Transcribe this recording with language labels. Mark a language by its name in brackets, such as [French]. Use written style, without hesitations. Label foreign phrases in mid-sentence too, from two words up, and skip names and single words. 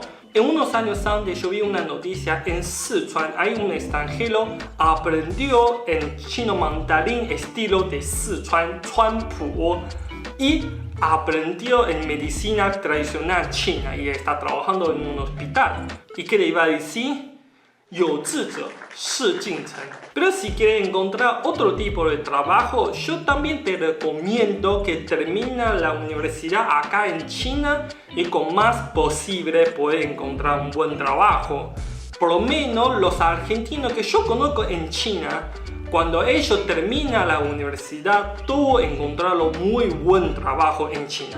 [Spanish] En unos años antes yo vi una noticia en Sichuan, hay un extranjero aprendió el chino mandarín estilo de Sichuan, Chuanpu, y aprendió en medicina tradicional china y está trabajando en un hospital. ¿Y qué le iba a decir? [Chinese] 有志者事竟成. [Spanish] Pero si quieres encontrar otro tipo de trabajo, yo también te recomiendo que termine la universidad acá en China y con más posible puedes encontrar un buen trabajo. Por lo menos los argentinos que yo conozco en China, cuando ellos terminan la universidad, todos encontraron muy buen trabajo en China.